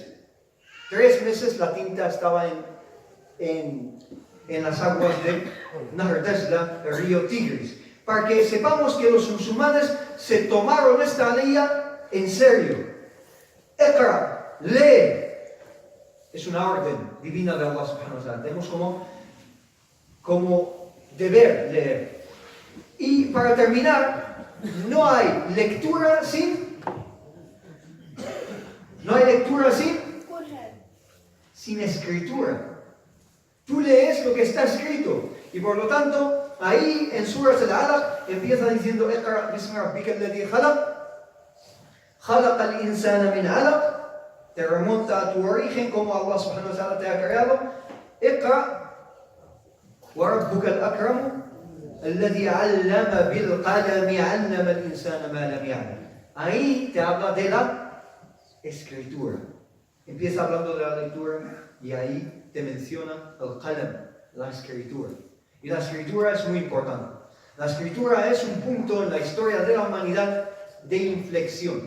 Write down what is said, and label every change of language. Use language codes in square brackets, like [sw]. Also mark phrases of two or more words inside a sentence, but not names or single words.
[es] 3 meses la tinta estaba en las aguas de Nahr Dajla, el río Tigris, para que sepamos que los musulmanes se tomaron esta ley en serio. Iqra, lee. Es una orden divina de Allah [ar] سبحانه وتعالى. [es] Tenemos como deber leer. Y para terminar, no hay lectura sin escritura. Tú lees lo que está escrito. Y por lo tanto, ahí en Surat al-Alaq empieza diciendo: [ar] اقرأ باسم ربك الذي خلق خلق الإنسان من علق. [es] Te remonta a tu origen, como Allah [ar] سبحانه وتعالى [es] te ha creado. [ar] اقرأ وربك الأكرم الذي علم بالقلم علم الإنسان ما لم يعلم. [es] Ahí te habla de la escritura. Empieza hablando de la lectura y ahí te menciona el qalam, la escritura. Y la escritura es muy importante. La escritura es un punto en la historia de la humanidad de inflexión.